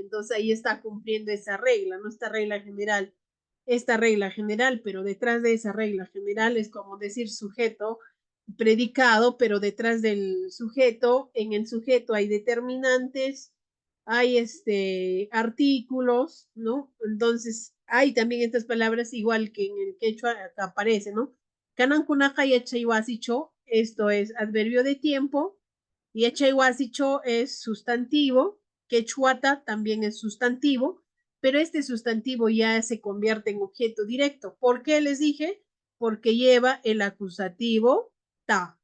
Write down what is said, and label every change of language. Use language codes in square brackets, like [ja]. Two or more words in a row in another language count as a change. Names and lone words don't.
[es] Entonces ahí está cumpliendo esa regla, no esta regla general, pero detrás de esa regla general es como decir sujeto, predicado, pero detrás del sujeto, en el sujeto hay determinantes, hay artículos, ¿no? Entonces hay también estas palabras igual que en el quechua aparece, ¿no? [qu] Kanan kunaka y achaiwasicho, [es] esto es adverbio de tiempo, [qu] y achaiwasicho [es] es sustantivo, quechuata también es sustantivo, pero este sustantivo ya se convierte en objeto directo. ¿Por qué les dije? Porque lleva el acusativo ta.